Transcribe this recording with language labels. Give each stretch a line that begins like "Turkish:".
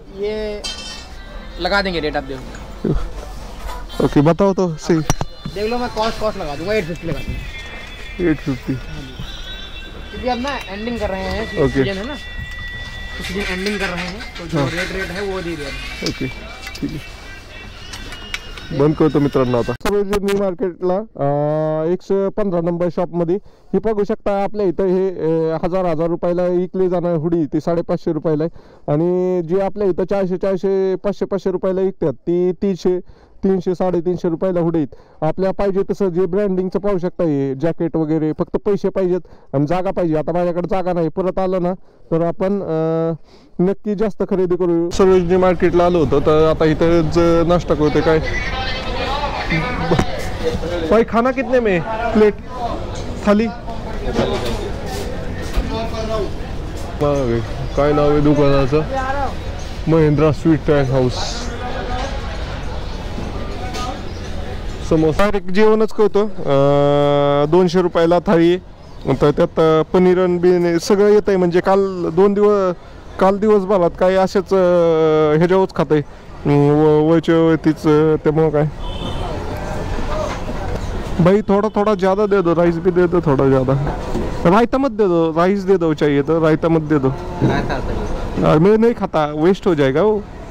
Hindi: ये लगा देंगे रेट आप देखो. ओके बताओ तो सही. देख लो मैं कॉस्ट लगा दूंगा. 850 लगा दूंगा. 850. क्योंकि अब ना एंडिंग कर रहे हैं. ओके. सीजन है ना. सीजन एंडिंग कर रहे हैं तो जो रेट है वो दे रहे.
Marathi: ओके ठीक आहे. बंद करतो मित्रांनो आता. सरोजिनी मार्केटला 115 नंबर शॉपमध्ये ही बघू शकता. आपल्या इथं हे 1000 रुपयाला विकली जाणार हुडी ती 550 रुपयाला आहे. आणि जी आपल्या इथं 400 500 रुपयाला विकतात ती 300 300 350 रुपयाला हुडी आहेत. आपल्या पाहिजे तसं जे ब्रँडिंगचं पाहू शकता हे जॅकेट वगैरे, फक्त पैसे पाहिजेत आणि जागा पाहिजे. आता माझ्याकडे जागा नाही, परत आलं ना तर आपण नक्की जास्त खरेदी करू. सरोजिनी मार्केटला आलो होतो तर आता इथं नाश्ता करतोय.
Hindi: काय भाई खाना कितने में प्लेट थाली?
Marathi: काय नाव आहे दुकानाचं? Mahindra sweet house. समोसा जेवणच करतो. 200 रुपयाला थाळी, तर त्यात पनीर आणि बिन सगळं येत आहे. म्हणजे काल दिवसभरात काय असेच ह्याच्यावरच खात आहे वरतीच. त्यामुळं काय
Hindi: भाई थोड़ा ज़्यादा दे दो, राइस भी दे दो थोड़ा ज़्यादा. रायता मत दे दो, राइस दे दो चाहिए तो रायता मत दे दो. मैं नहीं खाता, वेस्ट हो जाएगा वो.